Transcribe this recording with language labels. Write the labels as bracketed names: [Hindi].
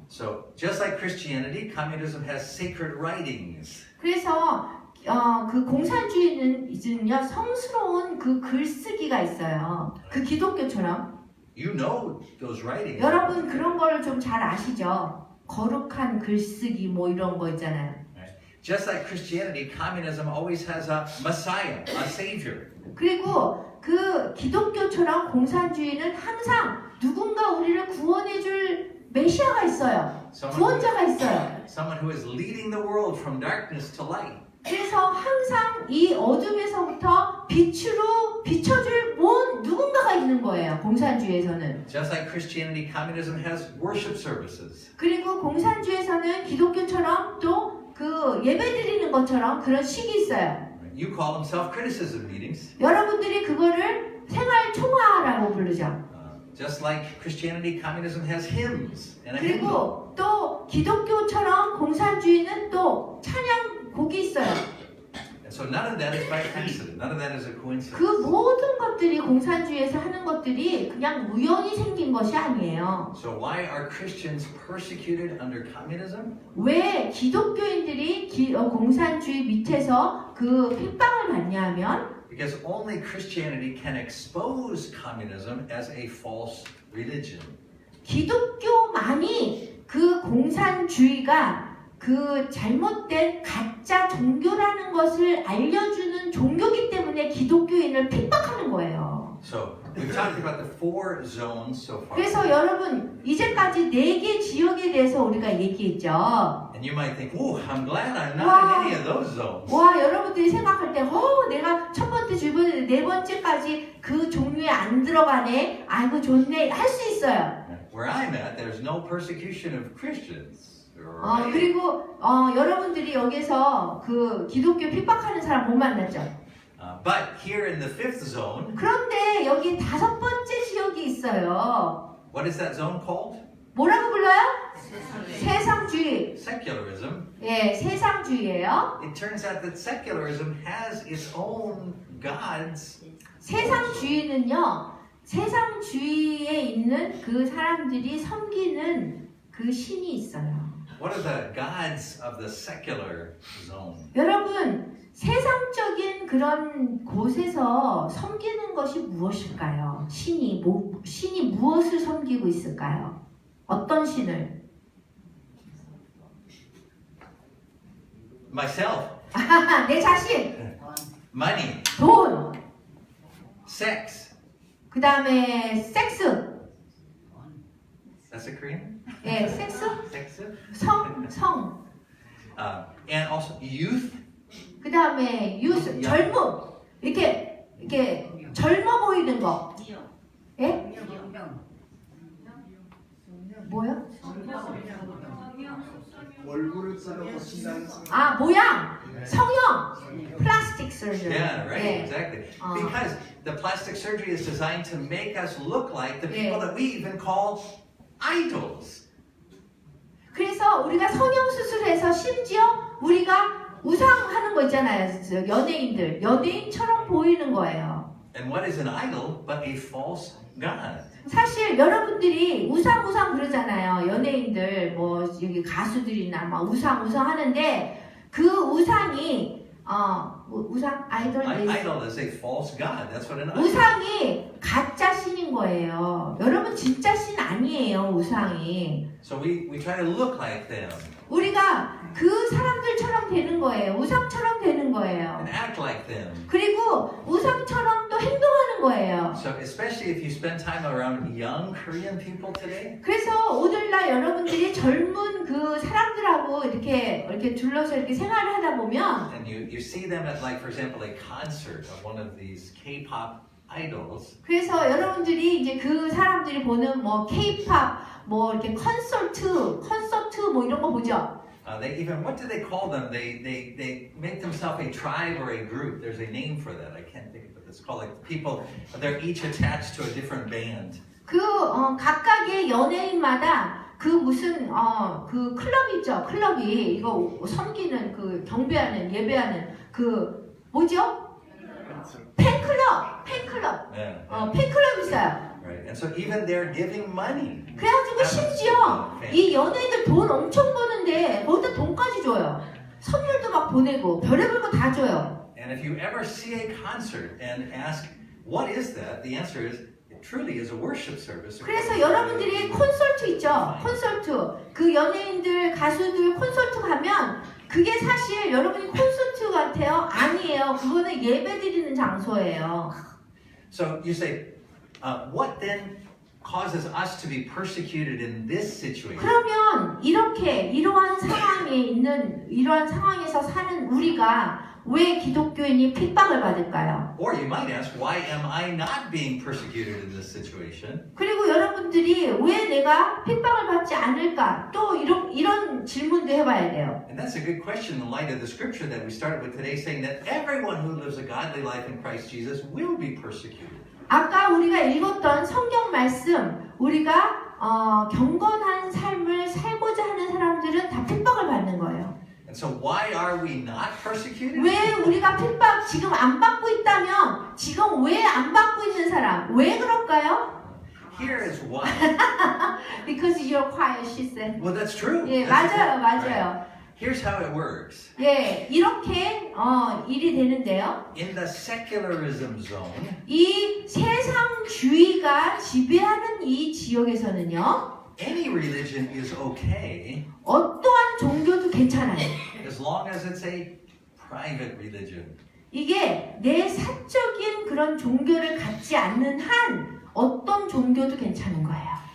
[English] So, just like Christianity, communism has sacred writings. [Korean] 그래서 그 공산주의는요 성스러운 그 글쓰기가 있어요. 그 기독교처럼. [English] You know those writings. [Korean] 여러분 그런 걸 좀 잘 아시죠? 거룩한 글쓰기 뭐 이런 거 있잖아요. [English] Just like Christianity, communism always has a Messiah, a Savior. [Korean] 그리고 그 기독교처럼 공산주의는 항상 누군가 우리를 구원해줄 메시아가 있어요. 구원자가 있어요. [English] Someone who is leading the world from darkness to light. [Korean] 그래서 항상 이 어둠에서부터 빛으로 비춰줄 누군가가 있는 거예요. 공산주의에서는. [English] Just like Christianity, communism has worship services. [Korean] 그리고 공산주의에서는 기독교처럼 또 그 예배 드리는 것처럼 그런 식이 있어요. [English] You call them self-criticism meetings. [Korean] 여러분들이 그거를 생활 총화라고 부르죠. [English] Just like Christianity, communism has hymns and a hymnal. [Korean] 그리고 또 기독교처럼 공산주의는 또 찬양 곡이 있어요. [English] So none of that is by accident. None of that is a 그 coincidence. [Korean] 모든 것들이 공산주의에서 하는 것들이 그냥 우연히 생긴 것이 아니에요. [English] So why are Christians persecuted under communism? [Korean] 왜 기독교인들이 공산주의 밑에서 그 핍박을 받냐면 [English] Because only Christianity can expose communism as a false religion. [Korean] 기독교만이 그 공산주의가 그 잘못된 가짜 종교라는 것을 알려주는 종교기 때문에 기독교인을 핍박하는 거예요. [English] So we've talked about the four zones so far. [Korean] 그래서 여러분 이제까지 4개 지역에 대해서 우리가 얘기했죠. [English] And you might think, "Oh, I'm glad I'm not Wow. in any of those zones." [Korean] 와 여러분들이 생각할 때 내가 첫 번째, 두 번째, 네 번째까지 그 종류에 안 들어가네. 아이고 좋네 할 수 있어요. [English] Where I'm at, there's no persecution of Christians. [Korean] 그리고 여러분들이 여기서 그 기독교 핍박하는 사람 못 만났죠. [English] But here in the fifth zone, [Korean] 그런데 여기 5번째 지역이 있어요. [English] what is that zone called? [Korean] 뭐라고 불러요? 세상주의. [English] Secularism. [Korean] 예, 세상주의예요. [English] It turns out that secularism has its own gods. [Korean] 세상주의는요. 세상주의에 있는 그 사람들이 섬기는 그 신이 있어요. [English] What are the gods of the secular zone? [Korean] 여러분, 세상적인 그런 곳에서 섬기는 것이 무엇일까요? 신이 무엇을 섬기고 있을까요? 어떤 신을? [English] Myself. [Korean] 내 자신, [English] Money. [Korean] 돈, [English] Sex. [Korean] 그 다음에 섹스, [English] That's a Korean? [Korean] 예, 섹스, [English] Sex. [Korean] 성, [English] And also youth. [Korean] 그 다음에 유스, 젊음, 이렇게 젊어 보이는 거, 예? 뭐요? 얼굴을 자르고 신나는 모양, 성형, 플라스틱 서저리. [English] Yeah, right. [Korean] 예. [English] Exactly. Because the plastic surgery is designed to make us look like the people that we even call idols. [Korean] 그래서 우리가 성형 수술해서 심지어 우리가 우상하는 거 있잖아요. 연예인처럼 보이는 거예요. [English] And what is an idol but a false god? [Korean] 사실 여러분들이 우상 그러잖아요. 연예인들 뭐 여기 가수들이나 막 우상 하는데 그 우상이 우상 아이돌 [English] Idol is a false god. That's what an idol is. [Korean] 우상이 가짜 신인 거예요. 여러분 진짜 신 아니에요. 우상이. [English] So we try to look like them [Korean] 우리가 그 사람들처럼 되는 거예요. 우상처럼 되는 거예요. [English] and act like them. [Korean] 그리고 우상처럼 또 행동하는 거예요. [English] So especially if you spend time around young Korean people today, [Korean] 그래서 오늘날 여러분들이 젊은 그 사람들하고 이렇게 둘러서 이렇게 생활을 하다 보면 [English] and you see them at like, for example, a concert of one of these K-pop idols. [Korean] 그래서 여러분들이 이제 그 사람들이 보는 뭐 K-pop 뭐 이렇게 콘서트 뭐 이런 거 보죠. [English] They even, what do they call them? They make themselves a tribe or a group. There's a name for that. I can't think of it. It's called like people. They're each attached to a different band. [Korean] 각각의 연예인마다 그 무슨 그 클럽 있죠. 클럽이 이거 섬기는 그 경배하는 예배하는 그 뭐죠? 팬클럽. [English] Yeah. [Korean] 팬클럽 있어요. [English] Right. And so even they're giving money. [Korean] 그래가지고 심지어 이 연예인들 돈 엄청 버는데 거기다 돈까지 줘요. 선물도 막 보내고 별의별 거 다 줘요. [English] And if you ever see a concert and ask, what is that? The answer is, it truly is a worship service. [Korean] 그래서 여러분들이 콘서트 있죠. 콘서트. 그 연예인들, 가수들 콘서트 가면 그게 사실 여러분이 콘서트 같아요? 아니에요. 그거는 예배 드리는 장소예요. [English] So you say, what then causes us to be persecuted in this situation? [Korean] 그러면 이러한 상황에서 사는 우리가 왜 기독교인이 핍박을 받을까요? [English] Or you might ask, why am I not being persecuted in this situation? [Korean] 그리고 여러분들이 왜 내가 핍박을 받지 않을까? 또 이런 질문도 해봐야 돼요. [English] And that's a good question in light of the scripture that we started with today, saying that everyone who lives a godly life in Christ Jesus will be persecuted. [Korean] 아까 우리가 읽었던 성경 말씀, 우리가 경건한 삶을 살고자 하는 사람들은 다 핍박을 받는 거예요. [English] And so why are we not persecuted? [Korean] 왜 우리가 핍박 지금 안 받고 있다면 지금 왜 안 받고 있는 사람 왜 그럴까요? [English] Here is why. Because you're quiet, she said. Well, that's true. [Korean] 예, [English] That's [Korean] 맞아요, [English] right. [Korean] 맞아요. [English] Here's how it works. [Korean] 예, 이렇게 일이 되는데요. [English] In the secularism zone, [Korean] 이 세상주의가 지배하는 이 지역에서는요. [English] any religion is okay [Korean] 어떠한 종교도 괜찮아요. [English] as long as it's a private religion. [Korean] 이게 내 사적인 그런 종교를 갖지 않는 한 어떤 종교도 괜찮은 거예요.